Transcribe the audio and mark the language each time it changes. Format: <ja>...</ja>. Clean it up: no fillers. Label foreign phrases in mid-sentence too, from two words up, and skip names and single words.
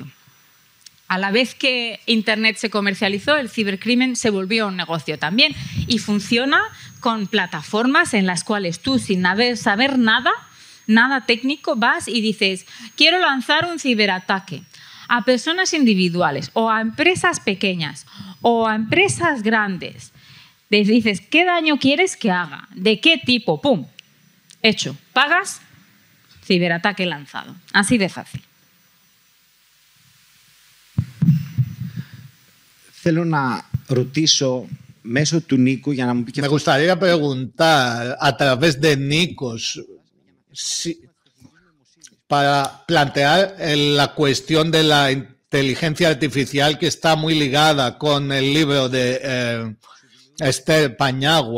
<es>A la vez que Internet se comercializó, el cibercrimen se volvió un negocio también, y funciona con plataformas en las cuales tú, sin saber nada técnico, vas y dices: quiero lanzar un ciberataque a personas individuales o a empresas pequeñas o a empresas grandes. Les dices: ¿qué daño quieres que haga? ¿De qué tipo? ¡Pum! Hecho. Pagas, ciberataque lanzado. Así de fácil.</es> <el>Θέλω να ρωτήσω μέσω του Νίκου για να μου πει και</el> <es>Me gustaría preguntar a través de Nikos para plantear la cuestión de la inteligencia artificial, que está muy ligada con el libro de Esther Paniagua.</es>